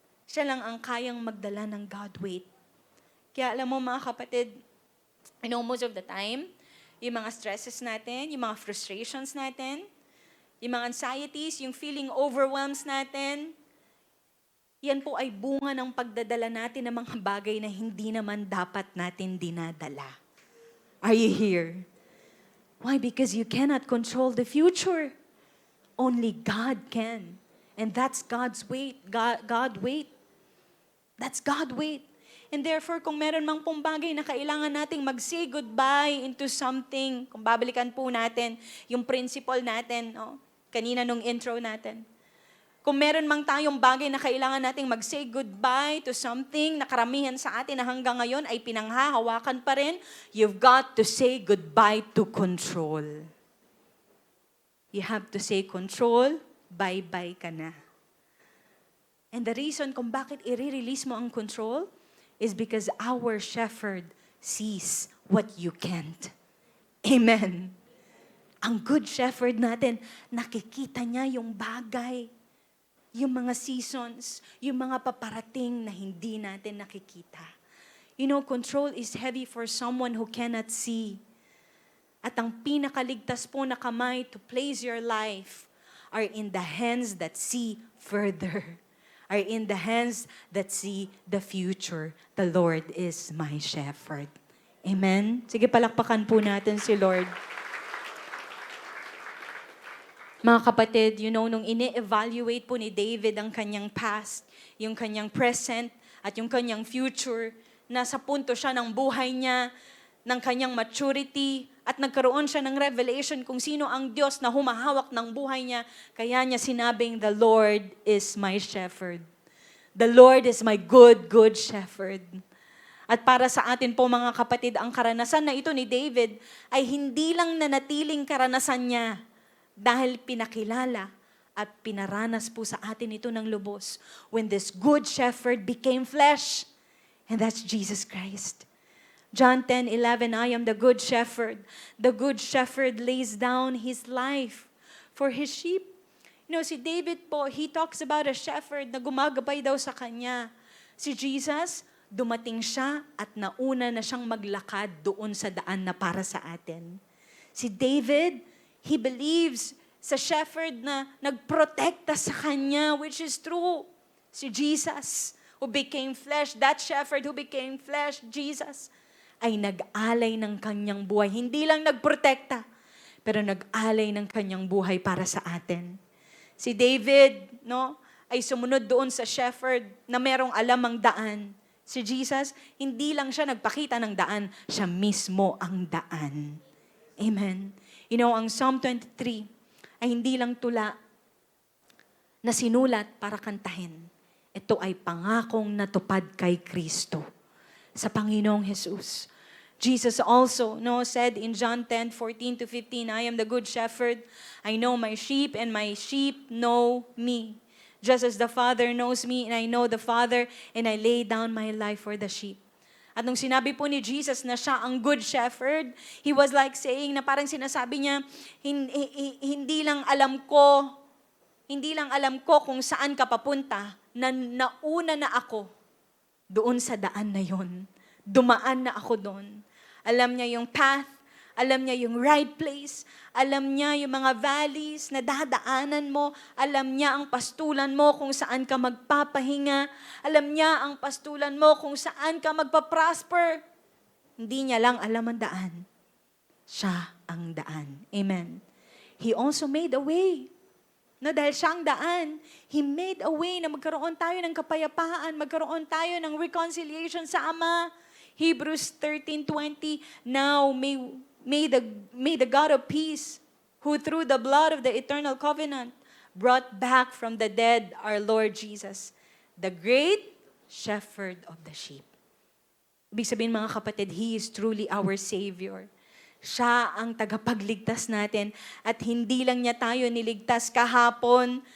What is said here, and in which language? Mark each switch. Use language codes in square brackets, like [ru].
[tl] Siya lang ang kayang magdala ng God weight. Kaya alam mo mga kapatid, [en] most of the time, [tl] yung mga stresses natin, yung mga frustrations natin, yung mga anxieties, yung feeling overwhelms natin, yan po ay bunga ng pagdadala natin ng mga bagay na hindi naman dapat natin dinadala. [en] Are you here? Why? Because you cannot control the future. Only God can. And that's God's weight. God weight. That's God weight. [tl] And therefore, kung meron mang pong bagay na kailangan nating mag-say goodbye [en] into something, [tl] kung babalikan po natin yung principle natin, kanina nung intro natin. Kung meron mang tayong bagay na kailangan nating mag-say goodbye to something na karamihan sa atin na hanggang ngayon ay pinanghahawakan pa rin, [en] you've got to say goodbye to control. You have to say control, [tl] bye-bye ka na. [en] And the reason [tl] kung bakit i-release mo ang [en] control is because our shepherd sees what you can't. Amen. [tl] Ang good shepherd natin, nakikita niya yung bagay, yung mga seasons, yung mga paparating na hindi natin nakikita. [en] Control is heavy for someone who cannot see. [tl] At ang pinakaligtas po na kamay [en] to place your life are in the hands that see further, are in the hands that see the future. The Lord is my shepherd. Amen? [tl] Sige, palakpakan po natin si Lord. Mga kapatid, nung ini-evaluate po ni David ang kanyang past, yung kanyang present, at yung kanyang future, nasa punto siya ng buhay niya, ng kanyang maturity, at nagkaroon siya ng revelation kung sino ang Diyos na humahawak ng buhay niya, kaya niya sinabing, [en] the Lord is my shepherd. The Lord is my good shepherd. [tl] At para sa atin po mga kapatid, ang karanasan na ito ni David ay hindi lang nanatiling karanasan niya, dahil pinakilala at pinaranas po sa atin ito ng lubos [en] when this good shepherd became flesh. And that's Jesus Christ. John 10:11, I am the good shepherd. The good shepherd lays down his life for his sheep. [tl] Si David po, [en] he talks about a shepherd [tl] na gumagabay daw sa kanya. Si Jesus, dumating siya at nauna na siyang maglakad doon sa daan na para sa atin. Si David, [en] he believes [tl] sa shepherd na nagprotekta sa kanya, [en] which is true. [tl] Si Jesus, [en] who became flesh, that shepherd who became flesh, [tl] Jesus, ay nag-alay ng kanyang buhay. Hindi lang nagprotekta, pero nag-alay ng kanyang buhay para sa atin. Si David, ay sumunod doon sa shepherd na merong alam ang daan. Si Jesus, hindi lang siya nagpakita ng daan, siya mismo ang daan. Amen. Ang Psalm 23 ay hindi lang tula na sinulat para kantahin. Ito ay pangakong natupad kay Kristo sa Panginoong Jesus. [en] Jesus also said in John 10:14-15, I am the good shepherd. I know my sheep and my sheep know me. Just as the Father knows me and I know the Father and I lay down my life for the sheep. [tl] At nung sinabi po ni Jesus na siya ang good shepherd, [en] he was like saying [tl] na parang sinasabi niya, hindi lang alam ko kung saan ka papunta, na nauna na ako doon sa daan na yon. Dumaan na ako doon. Alam niya yung path, alam niya yung right place, alam niya yung mga valleys na dadaanan mo, alam niya ang pastulan mo kung saan ka magpapahinga, alam niya ang pastulan mo kung saan ka magpa-prosper. Hindi niya lang alam ang daan. Siya ang daan. Amen. [en] He also made a way. [tl] Dahil siya ang daan, He made a way na magkaroon tayo ng kapayapaan, magkaroon tayo ng reconciliation sa Ama. [en] Hebrews 13:20, now may the God of peace, who through the blood of the eternal covenant brought back from the dead our Lord Jesus, the great shepherd of the sheep. [tl] Ibig sabihin mga kapatid, [en] He is truly our Savior. [tl] Siya ang tagapagligtas natin at hindi lang niya tayo niligtas kahapon.